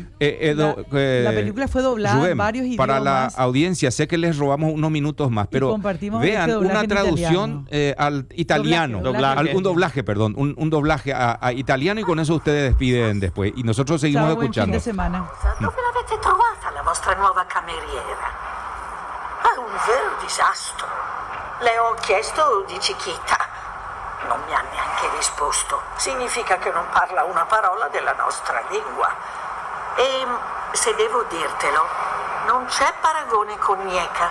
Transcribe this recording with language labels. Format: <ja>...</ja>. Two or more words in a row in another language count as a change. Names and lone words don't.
<es>La película fue doblada Rubén, en varios idiomas. para la audiencia, sé que les robamos unos minutos más, pero vean una traducción al italiano. Un doblaje a italiano, y con eso ustedes despiden después. Y nosotros seguimos escuchando. Buen fin de semana.</es> <it>Dove l'avete trovata la vostra nuova cameriera? È un vero disastro. Le ho chiesto di Chiquita. Non mi ha neanche risposto. Significa che non parla una parola della nostra lingua. E se devo dirtelo, non c'è paragone con Gnecca.</it>